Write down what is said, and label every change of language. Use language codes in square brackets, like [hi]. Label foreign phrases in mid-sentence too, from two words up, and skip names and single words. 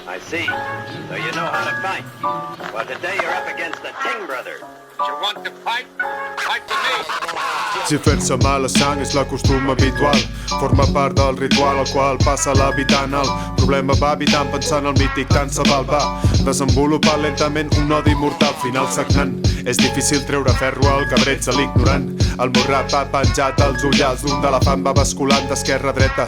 [en] I see. So you know how to fight. Well, today you're up against the Ting brothers. You want to fight? Fight with me. [ca] Si fer-se mala sang és la costum habitual, forma part del ritual al qual passa l'habitant. El problema va habitant pensant el mític tant se val, va desenvolupar lentament un odi mortal final sagnant. És difícil treure ferro al cabreig de l'ignorant. El morrat va penjat als ullals d'un d'elefant va basculant d'esquerra a dreta.